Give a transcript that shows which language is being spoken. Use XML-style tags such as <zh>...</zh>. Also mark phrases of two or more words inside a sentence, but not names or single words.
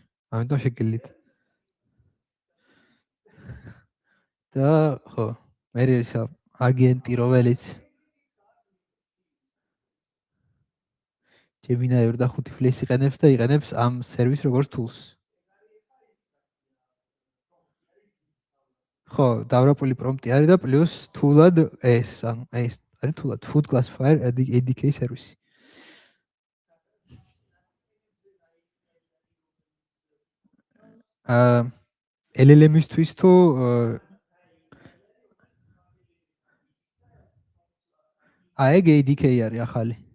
<ka>ამიტომ შეგიძლიათ. და ხო, მე ეს აგენტი რომელიც Gemini 2.5 ფლეშს იყენებს და იყენებს ამ სერვისს როგორც tools. ხო, დავრაპული პრომპტი არის და პლუს tool-ად ეს, ანუ ეს არის tool-ად</ka> <en>food classifier</en> <ka>ADK სერვისი. LLM-ისთვის თუ ეგ ADK არის ახალი.</ka>